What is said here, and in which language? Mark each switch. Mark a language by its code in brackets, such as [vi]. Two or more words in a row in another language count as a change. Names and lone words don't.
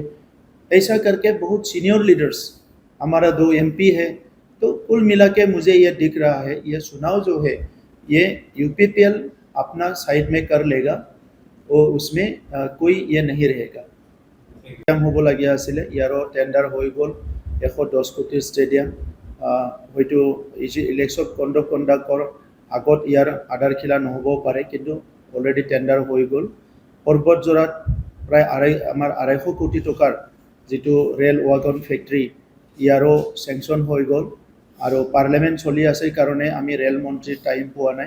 [hi] ऐसा करके बहुत सीनियर लीडर्स, हमारा 2 एमपी है। तो कुल मिला के मुझे ये दिख रहा है, ये चुनाव जो है ये यूपीपीएल अपना साइड में कर लेगा और उसमें कोई ये नहीं रहेगा। [as] ষ্টেডিয়াম হ'বলগীয়া आছিলে, ইয়াৰো টেণ্ডাৰ হৈ গ'ল 110 কোটিৰ ষ্টেডিয়াম। হয়তো ইলেকশ্যন কণ্ডাক্টৰ আগত ইয়াৰ আধাৰশিলা নহ'বও পাৰে, কিন্তু অলৰেডি টেণ্ডাৰ হৈ গ'ল। পৰ্বতজোৰাত প্ৰায় আমাৰ 250 কোটি টকাৰ যিটো ৰেল ৱাগন ফেক্টৰী, ইয়াৰো চেংচন হৈ গ'ল আৰু পাৰ্লিয়ামেণ্ট চলি আছে কাৰণে আমি ৰেল মন্ত্ৰীৰ টাইম পোৱা নাই।